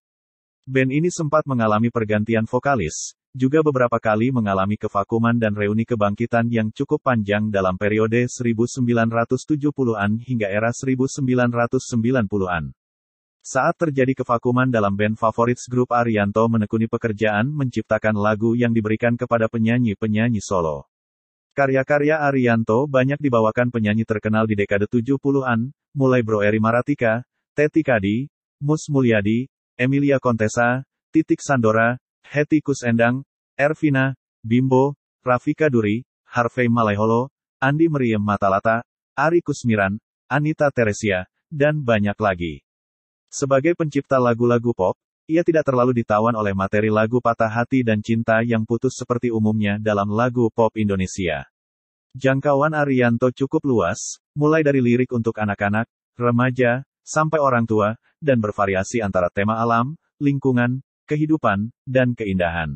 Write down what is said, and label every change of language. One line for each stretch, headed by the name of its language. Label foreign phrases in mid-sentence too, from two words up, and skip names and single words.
Indonesian: Band ini sempat mengalami pergantian vokalis, juga beberapa kali mengalami kevakuman dan reuni kebangkitan yang cukup panjang dalam periode 1970-an hingga era 1990-an. Saat terjadi kevakuman dalam band favorit grup, Ariyanto menekuni pekerjaan menciptakan lagu yang diberikan kepada penyanyi-penyanyi solo. Karya-karya Ariyanto banyak dibawakan penyanyi terkenal di dekade 70-an, mulai Bro Eri Maratika, Teti Kadi, Mus Mulyadi, Emilia Contessa, Titik Sandora, Hetty Koes Endang, Ervina, Bimbo, Rafika Duri, Harvey Malaiholo, Andi Meriem Matalata, Ari Kusmiran, Anita Teresia, dan banyak lagi. Sebagai pencipta lagu-lagu pop, ia tidak terlalu ditawan oleh materi lagu patah hati dan cinta yang putus seperti umumnya dalam lagu pop Indonesia. Jangkauan Ariyanto cukup luas, mulai dari lirik untuk anak-anak, remaja, sampai orang tua, dan bervariasi antara tema alam, lingkungan, kehidupan, dan keindahan.